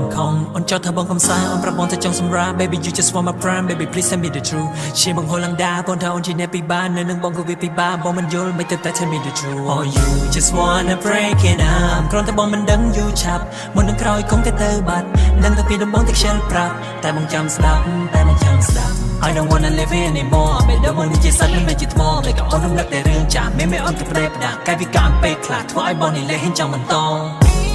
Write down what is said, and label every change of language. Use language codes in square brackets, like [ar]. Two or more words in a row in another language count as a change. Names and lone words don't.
[km] ខំអូនចោទថាបងកំសាអូនប្រាប់បងថាចង់សម្រាប់ [en] Baby, you just want my prime, baby, please tell me the truth [km] ជាបងហូរឡើងដាបងថាអូនជាអ្នកពិបាកនៅនឹងបងក៏វាពិបាកបងមិនយល់មិនទៅតែ [en] tell me the truth Or you just wanna break it up [km] គ្រាន់តែបងមិនដឹងយូរឆាប់មុននឹងក្រោយគង់តែបាត់ដឹងតែពីដំបូងតែខ្ជិលប្រាប់តែបងចាំស្ដាប់ [en] I don't wanna live here anymore [km] ពេលដល់មកនេះជាសាច់មិនជាថ្មតែក៏អូនរំលឹកតែរឿងចាស់មានអូនគេប្រេផ្ដាកាយវិការពេកខ្លះធ្វើឲ្យបងនេះលេះហ៊ានចង់បន្ត